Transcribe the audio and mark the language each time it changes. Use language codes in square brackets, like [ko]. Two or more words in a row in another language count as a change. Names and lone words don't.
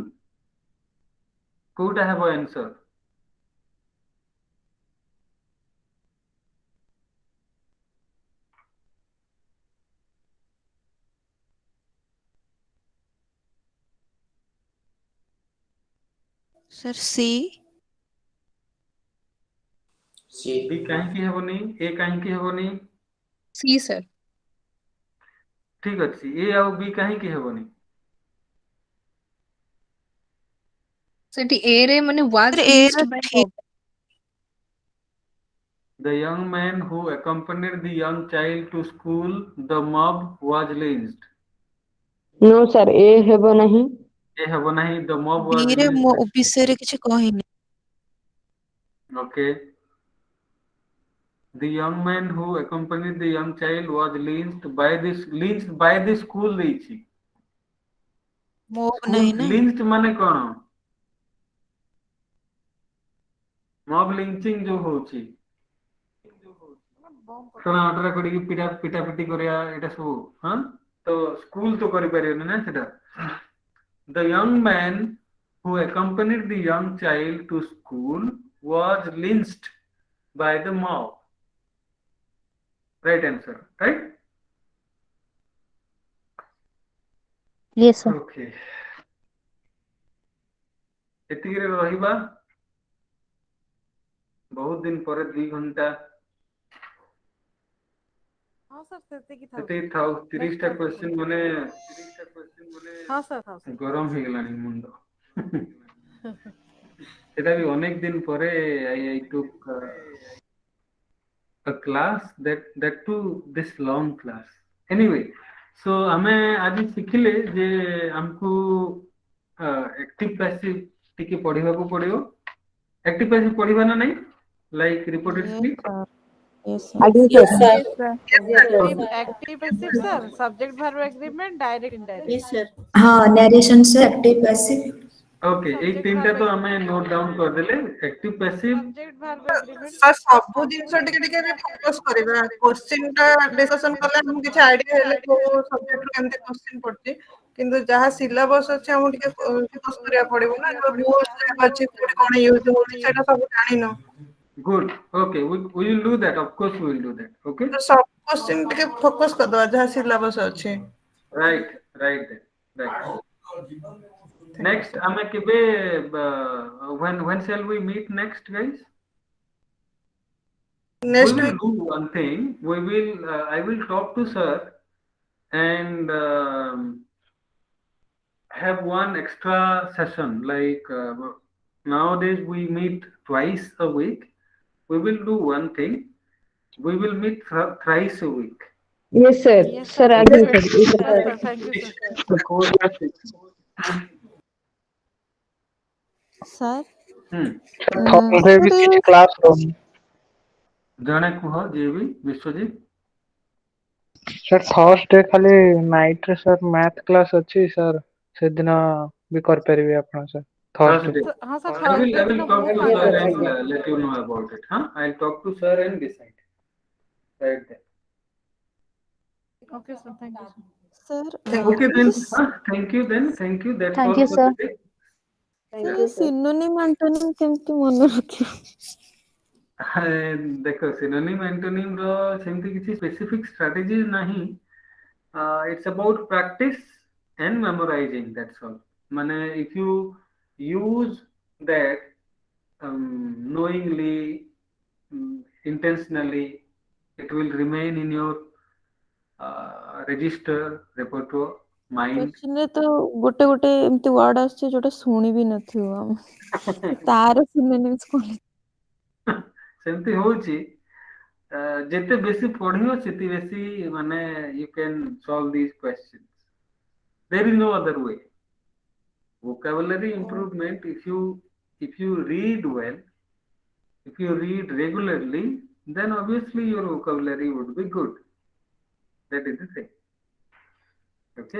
[en] Could I have an answer? Sir, C. C. [or] B କାହିଁକି ହେବନି? A କାହିଁକି ହେବନି? [en] C sir. [or] ଠିକ ଅଛି, A ଆଉ B କାହିଁକି ହେବନି? ସେଠି A ରେ ମାନେ was [en] Sir, A lynched [or] ର [en] by [or] ଠିକ [en] mob. The young man who accompanied the young child to school, the mob was lynched. No, sir, [or] A ହେବ ନାହିଁ। A ହେବ ନାହିଁ, [en] the mob was [or] B ରେ ମୋ [en] lynched. [or] ବିଷୟରେ କିଛି କହିନି। [en] Okay. The young man who accompanied the young child was lynched by the school ଦେଇଛି। [or] ମୋ [en] School [or] ନାହିଁ ନା। lynched ମାନେ କଣ? [en] mob lynching [or] ଯୋଉ ହଉଛି, ଶୁଣା ଅଟରା କରିକି ପିଟା ପିଟି କରିବା ଏଇଟା ସବୁ, ହଁ? ତ ସ୍କୁଲ ତ କରିପାରିବନି ନା ସେଟା। [en] The young man who accompanied the young child to school was lynched by the mob. Right answer, right? Yes, sir. [or] Okay. ଏତିକିରେ ରହିବା। ବହୁତ ଦିନ ପରେ 2 ଘଣ୍ଟା ହଁ ସାର୍ ସେତିକି ଥାଉ। ସେତିକି ଥାଉ। 30ଟା କ୍ୱେଶ୍ଚିନ୍ ମାନେ ହଁ ସାର୍ ଥାଉ ସାର୍। ଗରମ ହେଇଗଲାଣି ମୁଣ୍ଡ। ସେଟା ବି ଅନେକ ଦିନ ପରେ [en] I took a class that too this long class. [or] Anyway, so ଆମେ ଆଜି ଶିଖିଲେ ଯେ ଆମକୁ [en] active passive [or] ଟିକେ ପଢିବାକୁ ପଡିବ। [en] active passive [or] ପଢିବା ନା ନାହିଁ? [en] Like reported speech. [or] ଆଜ୍ଞା sir। [en] Yes sir. Active passive sir, subject verb agreement, direct indirect. Yes, sir. हाँ, narration से active passive. [or] Okay, ଏଇ ତିନିଟା ତ ଆମେ [en] note down [or] କରିଦେଲେ। [en] active passive, Subject verb agreement. [or] ସାର୍ ସବୁ ଜିନିଷ ଟିକେ ଟିକେ ବି ଫୋକସ୍ କରିବା। କ୍ୱେଶ୍ଚିନ୍ ଟା ଡିସ୍କସନ୍ କଲେ ଆମକୁ କିଛି ଆଇଡିଆ ହେଲେ କୋଉ ସବଜେକ୍ଟରୁ କେମିତି କ୍ୱେଶ୍ଚିନ୍ ପଡୁଛି, କିନ୍ତୁ ଯାହା ସିଲାବସ୍ ଅଛି ଆମକୁ ଟିକେ ଫୋକସ୍ କରିବାକୁ ପଡିବ ନା। ଯୋଉ ରୁଲ୍ସ ଅଛି କୋଉଠି କଣ ୟୁଜ୍ ହଉଛି ସେଇଟା ସବୁ ଜାଣିନ। [en] good. Okay, we will do that. Of course, we will do that. Okay. [or] ତ ସବୁ କ୍ୱେଶ୍ଚିନ୍ ଟିକେ ଫୋକସ୍ କରିଦବା ଯାହା ସିଲାବସ୍ ଅଛି। [en] Right, right, right. Next, [or] ଆମେ କେବେ [en] when shall we meet next, guys? We ନେକ୍ସଟ will do one thing. I will talk to sir and have one extra session. Like nowadays we meet twice a week. We will do one thing. We will meet thrice a week. Yes, sir. Yes Sir, sir. [or] ଆଜ୍ଞା [en] Yes sir। sir. Thank you sir. ସାର୍ [or] ଥର୍ସଡେ ବି କିଛି କ୍ଲାସ ରହୁନି। ଜଣେ କୁହ ଯିଏ ବି ବିଶ୍ୱଜିତ। ସାର୍ ଥର୍ସଡେ ଖାଲି ନାଇଟ୍ ରେ ସାର୍ [en] math class [or] ଅଛି ସାର୍, ସେଦିନ ବି କରିପାରିବେ ଆପଣ ସାର୍। [en] Thursday. [or] ହଁ ସାର୍ [en] I ଥର୍ସଡେ will [or] ଦିନ [en] talk [or] ମୁଁ [en] to [or] ଫାଙ୍କା [en] sir [or] ଅଛି। [en] and let you know about it. Huh? I'll talk to sir and decide. Right there. Okay, sir. Thank you, sir. Sir, Okay then. Thank you then. Thank you. That's Thank all you, for sir. the day. [or] sir, [en] synonym antonym [or] କେମିତି ମନେ ରଖିବ? ଦେଖ [en] synonym antonym [or] ର ସେମିତି କିଛି specific strategy ନାହିଁ. [en] It's about practice and memorizing. That's all. ମାନେ if you use that knowingly, intentionally, it will remain in your register, repertoire, mind. [or] Question ରେ ତ ଗୋଟେ ଗୋଟେ ଏମିତି ୱାର୍ଡ ଆସୁଛି ଯୋଉଟା ଶୁଣି ବି ନଥିବ ଆମେ ତାର synonyms କଣ? ସେମିତି ହଉଛି ଯେତେ ବେଶୀ ପଢିବ ସେତେ ବେଶୀ ମାନେ [en] you can solve these questions. There is no other way. Vocabulary improvement, if you read well, if you read regularly, then obviously your vocabulary would be good. That is the thing. Okay.